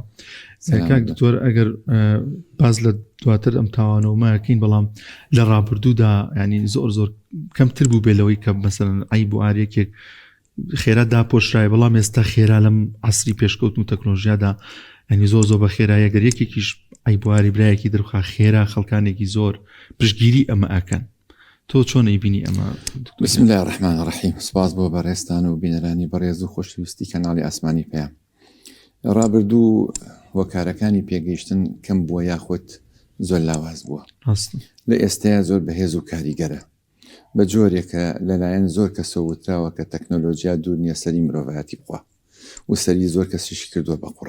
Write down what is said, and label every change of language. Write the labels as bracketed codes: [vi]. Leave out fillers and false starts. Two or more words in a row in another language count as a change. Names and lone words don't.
[ckb] کاک دکتۆر ئەگەر باز لە دواتر ئەم تاوانەوەمەکەین بەڵام لە ڕابردوودا ینی زۆر کەمتر بوو بێلەوەی کە مەسەڵەن ئەیب و ئاریەکێک خێرا داپۆشرای بەڵام ئێستا خێرا لەم عەسری پێشکەوتن و تەکنۆلۆژیادا ینی زۆر بە خێرایە گەر یەکێکیش ئەیب و ئاری برایەکی دەرخوا خێرا خەڵکانێکی زۆر پشتگیری ئەمە ئەکەن. تۆ چۆن ئەیبینی ئەمە؟ [ar] بسم الله الرحمن الرحیم. [ckb] سپاس بۆ بەڕێستان و بینەرانی بەڕێز و خۆشەویستی کەناڵی ئاسمانی پێیان. ڕابردوو وەکارەکانی پێگەیشتن کەم بووە یاخۆت زۆر لاواز بووە. لە ئێستایا زۆر بەهێز و کاریگەرە بە جۆرێکە لەلایەن زۆر کەسە وتراوە کە تەکنۆلۆژیا دوور نییە سەری مرۆڤایەتی بخوا و سەری زۆر کەسیشی کردووە بە قوڕە.